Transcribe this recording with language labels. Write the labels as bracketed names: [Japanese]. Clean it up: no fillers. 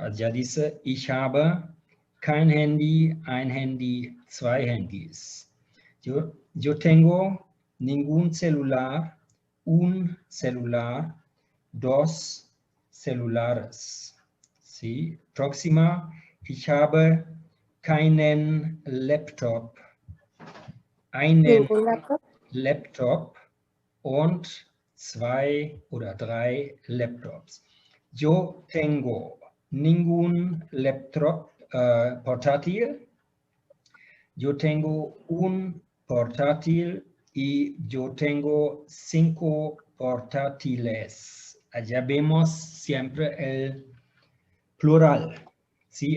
[Spanish] Allá dice, [German] ich habe kein Handy, ein Handy, zwei Handys. [Spanish] Yo tengo ningún celular, un celular, dos celulares. ¿Sí? Próxima, [German] ich habe keinen Laptop, einen Laptop und zwei oder drei Laptops. [Spanish] Yo tengo ningún laptop portátil. Yo tengo un portátil y yo tengo 5 portátiles. Allá vemos siempre el plural, ¿sí?